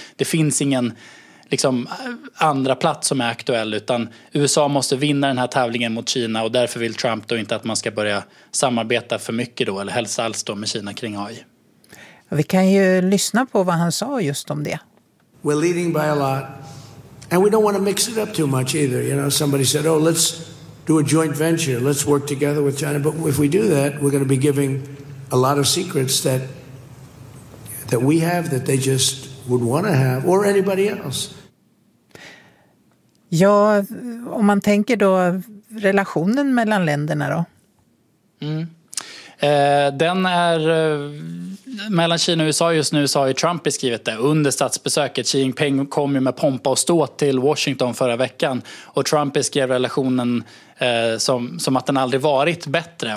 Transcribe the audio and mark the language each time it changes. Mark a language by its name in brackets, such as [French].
[Swedish] Det finns ingen liksom andra plats som är aktuell, utan USA måste vinna den här tävlingen mot Kina, och därför vill Trump då inte att man ska börja samarbeta för mycket då, eller helst alls då, med Kina kring AI. Vi kan ju lyssna på vad han sa just om det. [English] We're leading by a lot, and we don't want to mix it up too much either. You know, somebody said, oh, let's do a joint venture, let's work together with China, but if we do that, we're going to be giving a lot of secrets that we have that they just would want to have, or anybody else. [Swedish] Ja, om man tänker då relationen mellan länderna då? Den är mellan Kina och USA just nu, så har ju Trump beskrivit det under statsbesöket. Xi Jinping kom ju med pompa och ståt till Washington förra veckan, och Trump beskrev relationen som att den aldrig varit bättre.